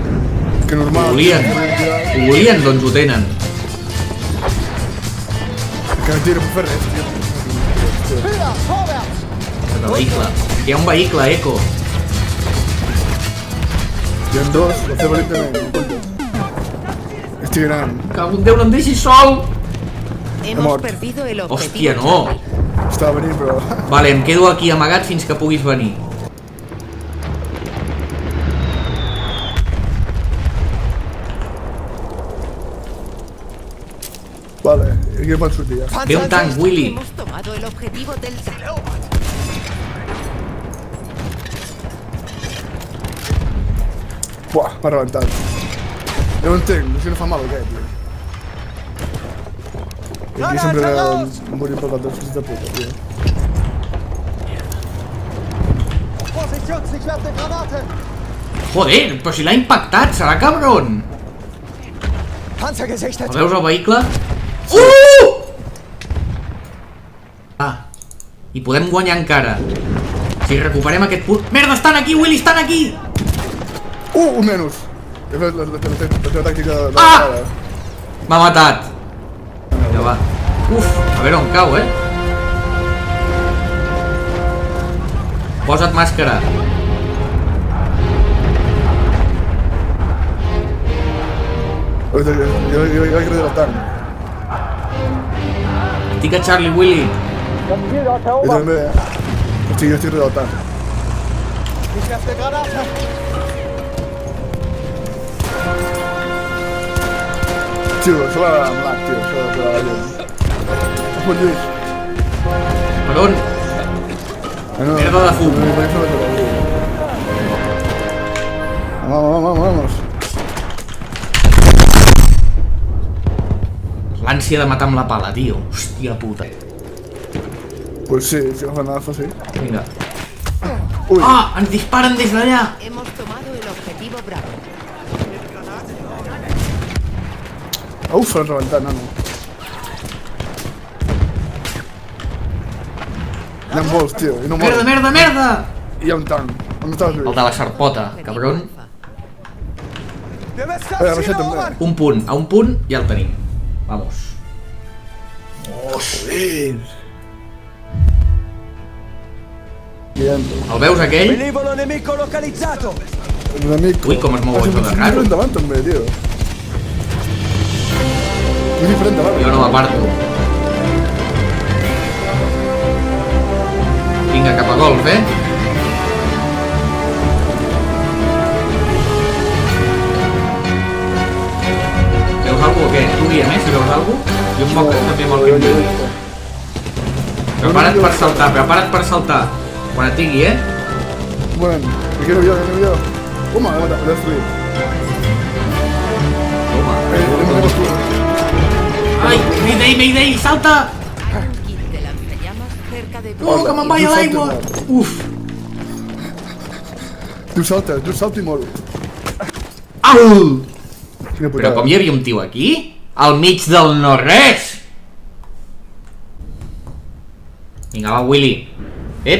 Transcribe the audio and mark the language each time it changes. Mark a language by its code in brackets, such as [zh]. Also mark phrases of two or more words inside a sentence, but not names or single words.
[ca] Que normal... Ho volien, doncs ho tenen. Que no tira per fer res, tio. [de] Höher, vorwärts! [ca] De vehicle. Hi ha un vehicle, Eco. Hi ha dos, la seva lentament. Estic gran. Cago en Déu, no em deixis sol! [es] Hemos [ca] mort. [es] perdido el objetivo [ca] Hòstia, no! [es] Charlie. [ca] Estava venint, però... Vale, em quedo aquí amagat fins que puguis venir. Vale, aquí pot sortir, ja. Ve un tanc, Willy. [es] Hemos tomado el objetivo Delta. [ca] Buah, m'ha rebentat. Ja ho entenc, això no fa mal, aquest, tio. I aquí sempre morim per l'altre, fills de puta, tio. [de] Vorsicht, Jungs, ich werfe Granate! [ca] Joder, però si l'ha impactat, serà cabron! [de] Panzer gesichtet! [ca] El veus el vehicle? I podem guanyar encara. Si recuperem aquest punt... Merda, estan aquí, Willy, estan aquí! Un menys! He fet la teva tàctica de... M'ha matat. Ja va. Uf, a veure on cau, Posa't màscara. Jo vaig agredir el tanc. Estic a Charlie, Willy. [de] Das Ziel dort [ca] Jo [de] erobert! [ca] també, jo estic darrere del tanc. [de] Ich werfe Granate! [ca] Tio, això va amb l'ac, tio, això de la llum. Pot Lluís. Per on? Merda de fum. [es] Vamos. [ca] L'ànsia de matar amb la pala, tio. Hòstia puta. [es] Pues sí, si no fa nada, fa sí. [ca] Vinga. Uy. Ah, ens disparen des d'allà. [es] Hemos tomado el objetivo Bravo. [ca] Uf, l'han rebentat, nano. Hi ha molts, tio, i no Merda, moren. merda, merda! Hi ha un tanc. On estàs, El Lluís? de la sarpota, cabron. [de] Wir müssen das Aber Ziel ich hätte- erobern. [ca] Un punt, a un punt ja el tenim. [es] Vamos. Oh, joder. Bien. [ca] El veus aquell? [it] Velivolo nemico localizzato. [ca] L'amic. Ui, com es mou això de raro. És davant també, tio. És diferent davant. Jo no m'aparto. Vinga, cap a golf, eh? Veus algú o què? Tu guia més si veus algú? Jo em poc també amb el que em digui. Prepara't per saltar, prepara't per saltar. Quan et digui, eh? [es] Bueno, aquí no vio, yo. Toma, lo he destruido. Toma. Hemos destruido. [ca] Ai, Mayday, Mayday, salta! [es] Hay un kit de lanzallamas cerca de tu. [ca] Oh, que me'n vaig a l'aigua! Uf! Tu salta i moro. Au! Quina Però putada. com hi havia un tio aquí? Al mig del no-res! Vinga, va, Willy. Ep!